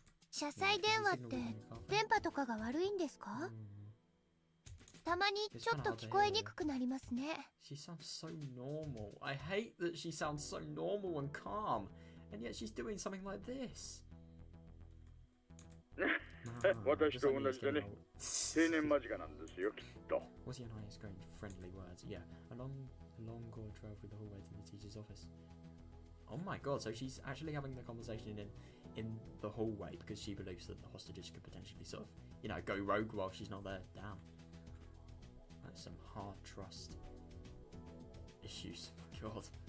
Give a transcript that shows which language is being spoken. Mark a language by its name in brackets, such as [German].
[Japanese] 車載電話って電波とかが悪いんですか？たまにちょっと聞こえにくくなりますね。 [English] She sounds so normal. I hate that she sounds so normal and calm, and yet she's doing something like this. [Japanese] 私と同じでね、定年間近なんですよ、きっと。 [English] Ozzy and I is going friendly words. Yeah, a long corridor trail through the hallway to the teacher's office. Oh my god, so she's actually having the conversation in the hallway because she believes that the hostages could potentially sort of, you know, go rogue while she's not there. Damn. That's some hard trust. issues. God.